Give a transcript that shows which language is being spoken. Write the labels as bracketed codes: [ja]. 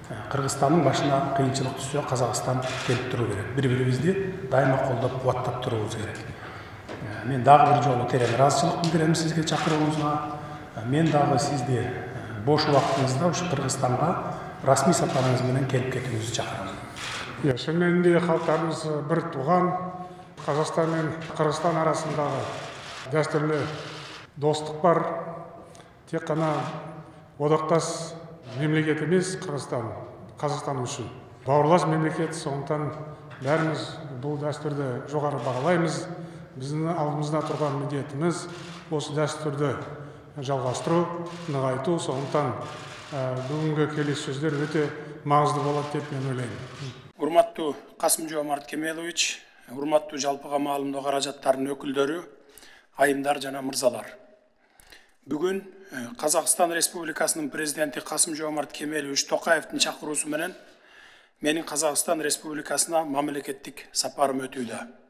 [ky] Кыргызстандын башына кыйынчылык түшсө, Казакстан келип туруу керек. Бири-бирибизди дайыма колдоп, кубаттап туруубуз керек. Мен дагы бир жолу терең ыраазычылык билдирем сизге чакырууңузга. Мен дагы сизди бош убактыңызда ушу Кыргызстанга расмий сапарыңыз менен келип кетүүңүздү чакырам. [kk] Шын мәнінде халықтарымыз бір туған. Қазақстан мен Қырғызстан арасындағы дәстүрлі достық бар. Тек қана одақтас мемлекет емес Қырғызстан, Қазақстан үшін бауырлас мемлекет. Сондықтан бәріміз бұл дәстүрді жоғары бағалаймыз. Біздің алдымызда тұрған міндетіміз осы дәстүрді жалғастыру, нығайту. Сондықтан бүгінгі келіссөздер өте маңызды болады деп мен ойлаймын. [ky] Урматтуу Касым-Жомарт Кемелович, урматтуу жалпыга маалымдоо каражаттарынын өкүлдөрү, айымдар жана мырзалар. Бүгүн Казакстан Республикасынын президенти Касым-Жомарт Кемелович Токаевдин чакыруусу менен менин Казакстан Республикасына мамлекеттик сапарым өтүүдө.